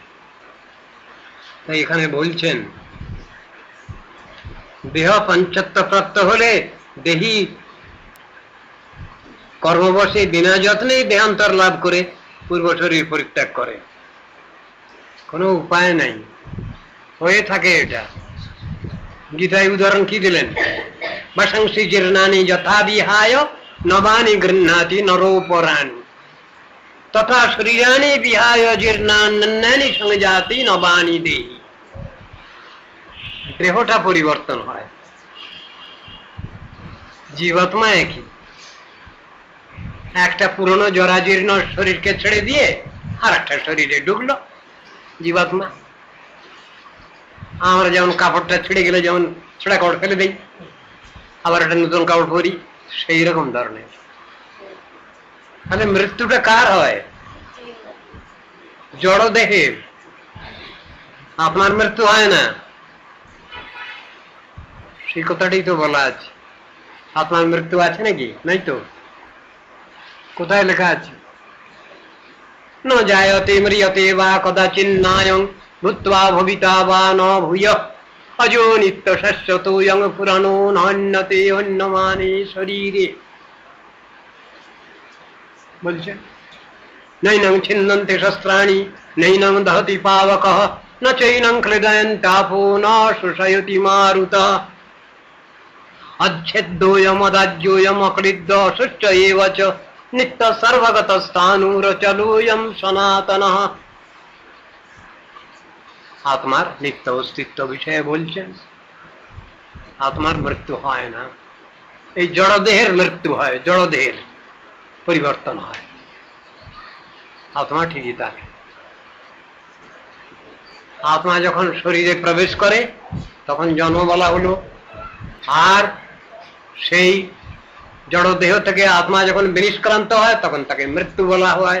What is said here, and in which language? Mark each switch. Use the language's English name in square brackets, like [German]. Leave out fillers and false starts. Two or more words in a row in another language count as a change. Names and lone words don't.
[Bangla] তাই এখানে বলছেন দেহ পঞ্চত্ব প্রাপ্ত হলে দেহি কর্মবশে বিনা যত্নেই দেহান্তর লাভ করে পূর্ব শরীর পরিত্যাগ করে। কোনো উপায় নাই, হয়ে থাকে এটা। গীতায় উদাহরণ কি দিলেন? [Sanskrit] বাসাংসি জীর্ণানি যথা বিহায় নবানি গৃহ্ণাতি নরোপরাণি তথা শরীরানি বিহায় জীর্ণান্যানি সংজাতি নবানি দেহি। [Bangla] দেহটা পরিবর্তন হয়, জীবাত্মা একই। একটা পুরনো জরাজীর্ণ শরীরকে ছেড়ে দিয়ে আর একটা শরীরে ঢুকলো জীবাত্মা। আমরা যেমন কাপড়টা ছিঁড়ে গেলে যেমন ছেঁড়া কাপড় ফেলে দেই, আবার একটা নতুন কাপড় পরি, সেই রকম ধরনের। তাহলে মৃত্যুটা কার হয়? জড় দেহের। আপনার মৃত্যু হয় না, সেই কথাটাই তো বলা আছে। আপনার মৃত্যু আছে নাকি? নাই তো। কোথায় লেখা আছে? [Sanskrit] ন জায়তে ম্রিয়তে বা কদাচিন্নায়ং ভূত্বা ভবিতা বা ন ভূয় অজো নিত্য শাশ্বতোয়ং পুরাণো নান্যতে অন্যমানে শরীরে। বলছেন নৈনং ছিন্নন্তে শস্ত্রাণি নৈনং দহতি পাবকঃ ন চৈনং ক্লেদয়ন্তাপো ন শুষয়তি মারুতঃ অচ্ছেদ্যোয়ম অদাজ্যোয়ম অক্লিদ্য অশুচ্চ এব চ নিত্য সর্বগত স্থাণুরচলোয়ম সনাতনঃ। [Bangla] আত্মার নিত্য অস্তিত্ব বিষয়ে বলছেন। আত্মার মৃত্যু হয় না, এই জড়দেহের মৃত্যু হয়, জড়দেহের পরিবর্তন হয়। আত্মা ঠিকই থাকে। আত্মা যখন শরীরে প্রবেশ করে তখন জন্ম বলা হলো, আর সেই জড়দেহ থেকে আত্মা যখন বিনিষ্ক্রান্ত হয় তখন তাকে মৃত্যু বলা হয়।